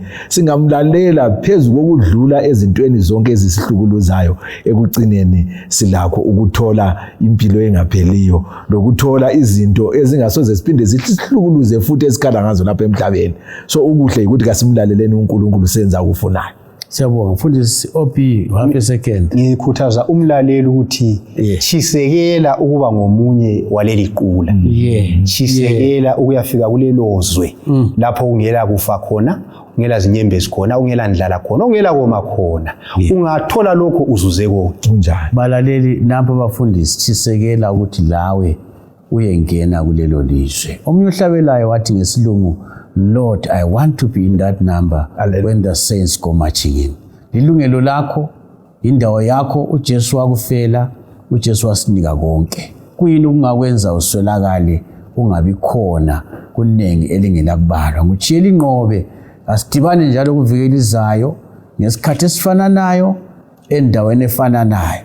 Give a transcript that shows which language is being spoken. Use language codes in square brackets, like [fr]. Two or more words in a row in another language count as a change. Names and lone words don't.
[nd] Singamlalela phezulu kokudlula ezintweni zonke ezisihlukuluzayo, ekugcineni silakho ukuthola impilo engapheliyo lokuthola izinto ezingasoze siphinde zithi sihlukuluze futhi esikhala ngazo lapha emhlabeni. So ukuhle ukuthi kasimlaleleni uNkulunkulu senza ukufunayo. Siyabonga mfundisi OP, [en] half a second. [nd] Ngikhuthaza umlaleli ukuthi chisekela ukuba ngomunye waleli qula. Chisekela ukuyafika kulelo zwe lapho ungela kufa khona, ungela zinyembezi khona, ungela ndlala khona, ungela koma khona. Ungathola lokho uzuze konke. Unjani balaleli napha bafundisi, chisekela ukuthi lawe uyengena kulelo lizwe. Omunye uhlabelayo wathi ngesilungu, [en] Lord, I want to be in that number when the saints go marching in. [nd] Lilungelo lakho, indawo yakho, uJesu wakufela, uJesu wasinika konke. Kuyini ungakwenza uswelakale ungabi khona kunengi elingelakubalwa. Ngutshiyela inqobe, asidibane njalo kuvikela izayo ngesikhathi esifananayo endaweni efananayo.